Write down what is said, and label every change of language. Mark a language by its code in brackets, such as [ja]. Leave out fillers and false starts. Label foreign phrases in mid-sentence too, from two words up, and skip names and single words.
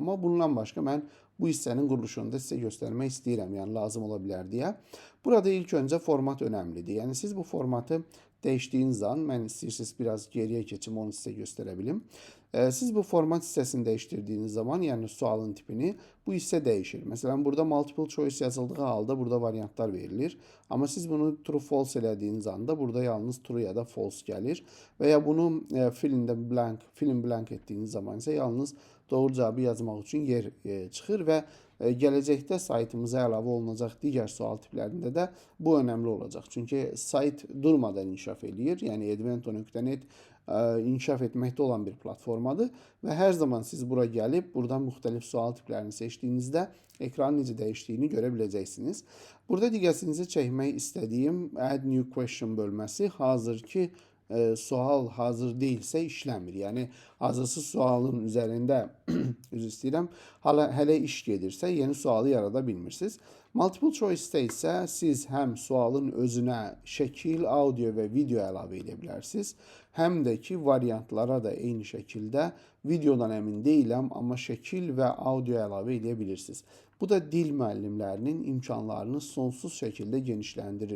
[az] Amma bundan başqa mən bu hissənin quruluşunu da sizə göstərmək istəyirəm. Yəni lazım ola bilər deyə. Burada ilk öncə format önəmlidir. Yəni siz bu formatı dəyişdiyiniz zaman, mən istəyirsiniz biraz geriyə keçim, onu sizə göstərə bilim. Siz bu format hissəsini dəyişdirdiyiniz zaman, yəni sualın tipini, bu hissə dəyişir. Məsələn, burada [en] multiple choice [az] yazıldığı halda burada variantlar verilir. Amma siz bunu [en] true false [az] elədiyiniz anda burada yalnız true ya da false gəlir. Və ya bunu [en] fill in blank [az] etdiyiniz zaman isə yalnız doğru cavabı yazmaq üçün yer çıxır və gələcəkdə saytımıza əlavə olunacaq digər sual tiplərində də bu önəmli olacaq. Çünki sayt durmadan inkişaf eləyir. Yəni Edvento.net inkişaf etməkdə olan bir platformadır və hər zaman siz bura gəlib, buradan müxtəlif sual tiplərini seçdiyinizdə ekranın necə dəyişdiyini görə biləcəksiniz. Burada diqqətinizi çəkmək istədiyim [en] Add New Question [az] bölməsi hazırki sual hazır deyilsə işləmir. Yəni hazırsız sualın üzərində üzr istəyirəm, hələ iş gedirsə yeni sualı yarada bilmirsiniz. [en] Multiple choice- [az] də isə siz həm sualın özünə şəkil, audio və video əlavə edə bilərsiniz, həm də ki variantlara da eyni şəkildə videodan əmin deyiləm, amma şəkil və audio əlavə edə bilirsiniz. Bu da dil müəllimlərinin imkanlarını sonsuz şəkildə genişləndirir.